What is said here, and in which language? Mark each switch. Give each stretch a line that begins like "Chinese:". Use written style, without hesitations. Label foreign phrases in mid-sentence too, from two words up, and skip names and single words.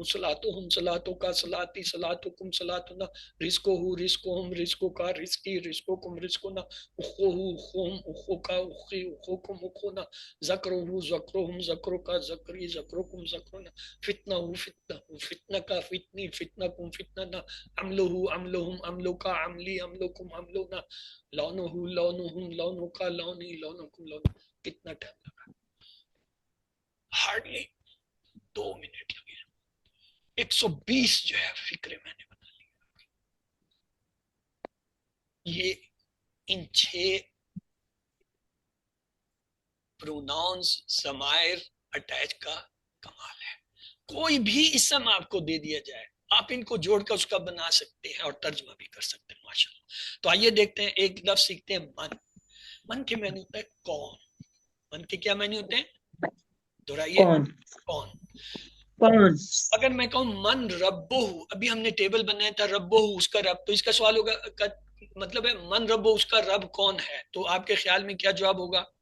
Arabic: صلاتهم صلاتك صلاتي صلاتكم صلاتنا، رزقه رزقهم رزقك رزقي رزقكم رزقنا، أخوه أخوهم أخوك أخي أخوكم أخونا، ذكره ذكرهم ذكرك ذكري ذكركم ذكرنا، فتنته فتنته فتنتك فتنتي فتنتكم فتنتنا، عمله عملهم عملك عملي عملكم عملنا، لونه لونهم لونك لوني لونكم لون.
Urdu: کتنا ٹائم لگا؟ ہارڈلی 2 منٹ لگے. 120 جو ہے فقرے میں نے بنا لیا. یہ ان 6 پروناؤنس ضمائر اٹیچ کا کمال ہے. کوئی بھی اسم آپ کو دے دیا جائے, آپ ان کو جوڑ کر اس کا بنا سکتے ہیں اور ترجمہ بھی کر سکتے ہیں ماشاءاللہ. تو آئیے دیکھتے ہیں ایک لفظ سیکھتے ہیں من. من کے معنی ہوتا ہے کون. من کے کیا معنی ہوتے ہیں؟ دہرائیے. کون کون. کون اگر میں کہوں
Arabic: من ربو،
Urdu: ابھی ہم نے ٹیبل بنایا تھا ربو اس کا رب، تو اس کا سوال ہوگا مطلب ہے
Arabic: من ربو
Urdu: اس کا رب کون ہے، تو آپ کے خیال میں کیا جواب ہوگا؟